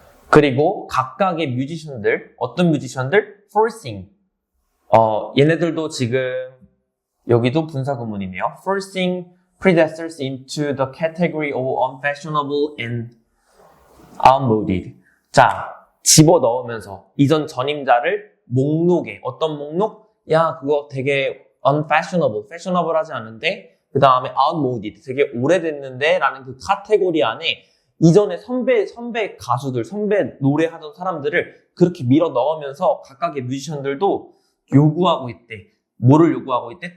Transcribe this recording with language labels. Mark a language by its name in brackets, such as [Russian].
[Korean] 그리고 각각의 뮤지션들, 어떤 뮤지션들? forcing, 얘네들도 지금 여기도 분사구문이네요. [English] forcing predecessors into the category of unfashionable and outmoded. [Korean] 자, 집어넣으면서 이전 전임자를 목록에, 어떤 목록? 야, 그거 되게 unfashionable, fashionable하지 않은데, 그 다음에 outmoded, 되게 오래됐는데 라는 그 카테고리 안에 이전에 선배 가수들, 선배 노래하던 사람들을 그렇게 밀어 넣으면서 각각의 뮤지션들도 요구하고 있대. 뭐를 요구하고 있대?